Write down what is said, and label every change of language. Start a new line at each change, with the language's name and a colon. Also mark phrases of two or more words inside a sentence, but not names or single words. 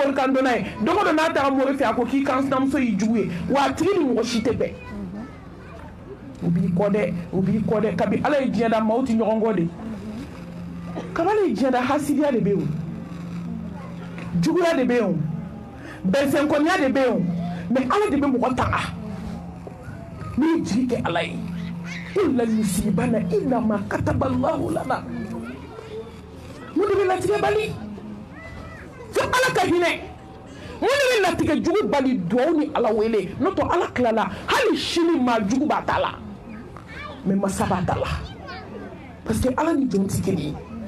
Bambara: mori kan dɔnna ye don o don n'a taara mori fɛ a ko k'i kan sinamuso y'i jugu ye wa a tigi ni mɔgɔ si tɛ bɛn u b'i kɔ dɛ kabi ala ye diɲɛ da maaw tɛ ɲɔgɔn kɔ de kabi ala ye diɲɛ da hasidiya de bɛ yen o juguya de bɛ yen o bɛnsɛnkɔniya de bɛ yen o mɛ ala de bɛ mɔgɔ tanga n'i jigi kɛ ala ye
Arabic: إلا يصيبنا إلا ما كتب الله لنا
Bambara: mun de bɛ latigɛ bali fo ala ka hinɛ mun de bɛ latigɛ jugu bali duwawu ni ala wele n'o tɛ ala tilala hali sini maa jugu b'a ta la mɛ masa b'a ta la
French: parce que
Bambara: ala ni jɔn tɛ kelen ye